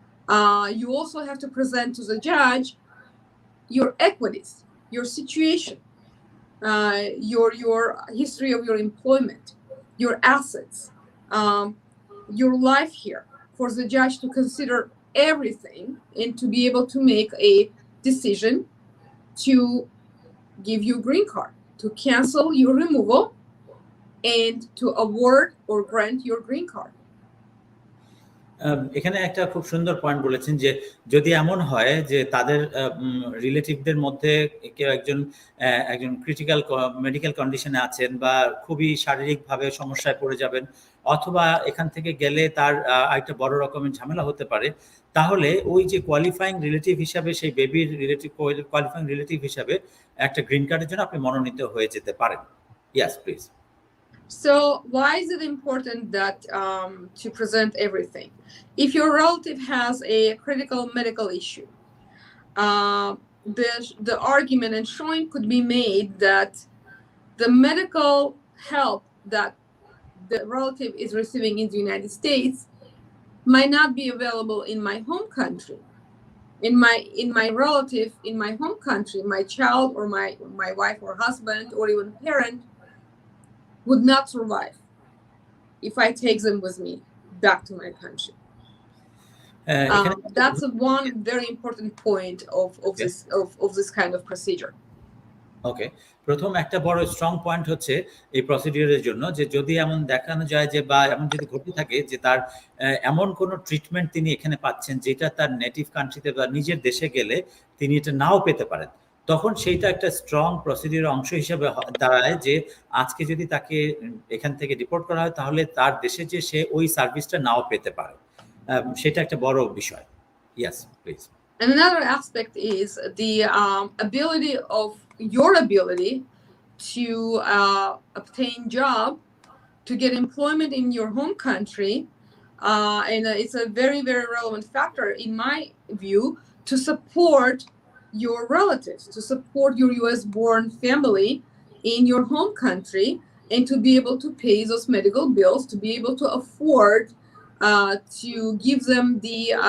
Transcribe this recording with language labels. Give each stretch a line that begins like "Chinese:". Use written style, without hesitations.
English: You also have to present to the judge your equities, your situation, your history of your employment, your assets, your life here, for the judge to consider everything and to be able to make a decision to give you a green card, to cancel your removal, and to award or grant your green card.
Bangla: এখানে একটা খুব সুন্দর point বলেছেন যে যদি এমন হয় যে তাদের রিলেটিভদের মধ্যে কেউ একজন ক্রিটিক্যাল মেডিকেল কন্ডিশনে আছেন বা খুবই শারীরিকভাবে সমস্যায় পড়ে যাবেন, অথবা এখান থেকে গেলে তার একটা বড় রকমের ঝামেলা হতে পারে, তাহলে ওই যে কোয়ালিফাইং রিলেটিভ হিসাবে, সেই বেবির রিলেটিভ কোয়ালিফাইং রিলেটিভ হিসাবে একটা গ্রিন কার্ডের জন্য আপনি মনোনীত হয়ে যেতে পারেন।
English: Yes, please. So why is it important that to present everything? If your relative has a critical medical issue, the argument and showing could be made that the medical help that the relative is receiving in the United States might not be available in my home country. In my relative, in my home country, my child or my wife or husband or even parent would not survive if I take them with me back to my country. That's one very important point of this kind of procedure.
Bangla: ওকে, প্রথম একটা বড় strong point হচ্ছে এই প্রসিডিউরের জন্য যে যদি এমন দেখানো যায় যে বা এমন যদি ঘটে থাকে যে তার এমন কোনো ট্রিটমেন্ট তিনি এখানে পাচ্ছেন যেটা তার নেটিভ কান্ট্রিতে বা নিজের দেশে গেলে তিনি এটা নাও পেতে পারেন, তখন সেইটা একটা স্ট্রং প্রসিডিউরের অংশ হিসেবে দাঁড়ায় যে আজকে যদি তাকে এখান থেকে ডিপোর্ট করা হয় তাহলে তার দেশে যে সে ওই সার্ভিসটা নাও পেতে পারে, সেটা একটা বড় বিষয়।
English: Yes please. And another aspect is the ability of your ability to obtain job, to get employment in your home country, and it's a very, very relevant factor in my view to support your relatives, to support your US-born family in your home country, and to be able to pay those medical bills, to be able to afford to give them the